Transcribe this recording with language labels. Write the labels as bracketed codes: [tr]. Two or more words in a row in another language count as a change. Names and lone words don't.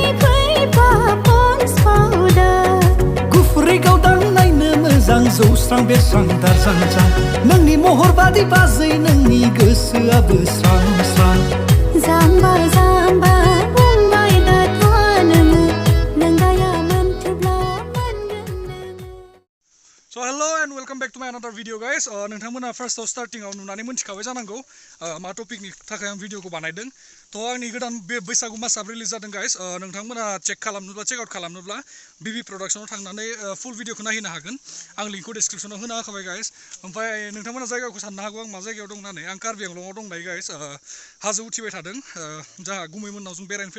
[brx] गुफुरै गावदां नायनो मोजां जौस्रां बेरस्रां दारजां जां नोंनि महर बादि बाजै नोंनि गोसोआबो स्रां स्रां जाम्बा जाम्बा बुंबाय दाथा नोङो नोंगाया मोनथिब्ला मोनगोन [en] So hello and welcome back to my another video guys. [brx] नोंथांमोना फार्स्टआव स्टार्टिंआव नुनानै मोनथिखाबाय जानांगौ मा टपिकनि थाखाय आं भिडिअखौ बानायदों थ' आंनि गोदान बे बैसागु मासआव रिलिज जादों गाइस नोंथांमोना चेक खालामनोब्ला [en] check out [brx] खालामनोब्ला बिबि प्रडाक्शनाव थांनानै फुल भिडिअखौ नायहैनो हागोन आं लिंकखौ डिसक्रिपसनाव होना होखाबाय गाइस ओमफ्राय नोंथांमोना जायगाखौ साननो हागौ आं मा जायगायाव दं होननानै आं कार्बि आंलंआव दं दायो गाइस हाजो उथिबाय थादों जाहा गुमैमोननाव जों बेरायनो